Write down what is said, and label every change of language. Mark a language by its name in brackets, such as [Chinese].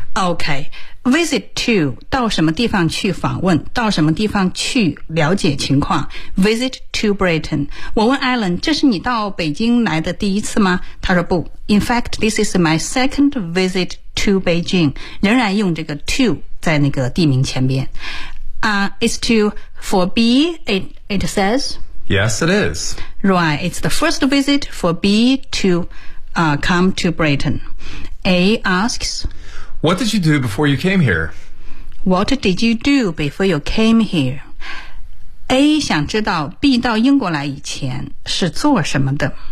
[Chinese] OK, visit to, 到什么地方去访问,到什么地方去了解情况。 [English] Visit to Britain. [Chinese] 我问 Alan, 这是你到北京来的第一次吗?他说不。 [English] In fact, this is my second visit to Beijing. [Chinese] 仍然用这个 to 在那个地名前边。 [English] It's to, for B, it says... Yes, it is. Right. It's the first visit for B to, come to Britain. A asks, What did you do before you came here? What did you do before you came here? [Chinese] A 想知道 B 到英国来以前是做什么的。